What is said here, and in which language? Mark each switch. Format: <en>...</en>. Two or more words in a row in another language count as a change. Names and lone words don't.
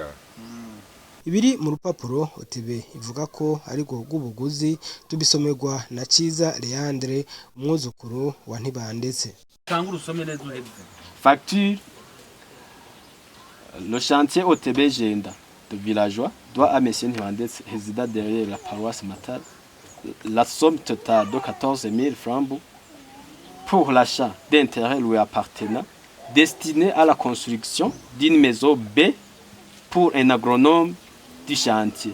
<rn>ibiri mu rupapuro OTB ivuga ko ari go rw'ubuguzi tubisomerwa na Ciza Leandre umwuzukuru wa Ntibandetse.</rn> <fr>Facture. Le chantier OTB Genda de villageois doit à monsieur Ntibandetse résident derrière la paroisse Matara la somme totale de 14 000 francs pour l'achat d'un terrain lui appartenant destiné à la construction d'une maison B pour un agronome du chantier.</fr>